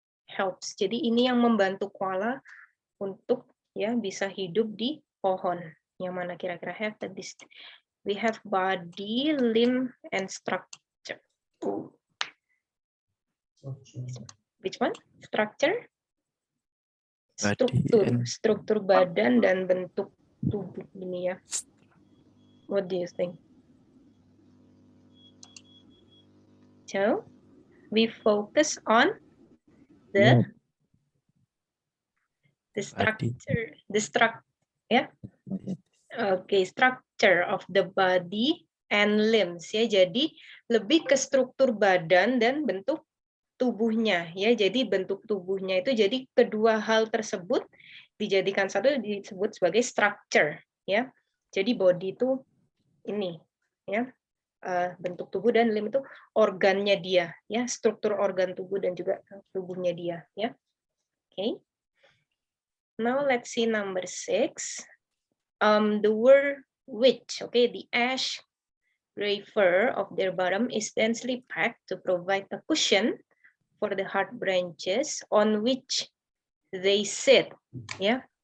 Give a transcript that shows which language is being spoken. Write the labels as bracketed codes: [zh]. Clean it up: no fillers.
[id] Helps, jadi ini yang membantu koala untuk ya bisa hidup di pohon. Yang mana kira-kira [en] have this? We have body, limb, and structure. Which one? Structure? [id] Struktur badan dan bentuk tubuh ini ya. [en] What do you think? So, we focus on the structure, yeah. Okay, structure of the body and limbs ya. [id] Jadi lebih ke struktur badan dan bentuk tubuhnya ya. Jadi bentuk tubuhnya itu jadi kedua hal tersebut dijadikan satu disebut sebagai structure ya. Jadi body itu ini ya. Bentuk tubuh dan limb itu organnya dia ya, struktur organ tubuh dan juga tubuhnya dia ya. [en] Okay. Now let's see number 6. The word which, okay, the ash gray fur of their bottom is densely packed to provide a cushion for the hard branches on which they sit, ya.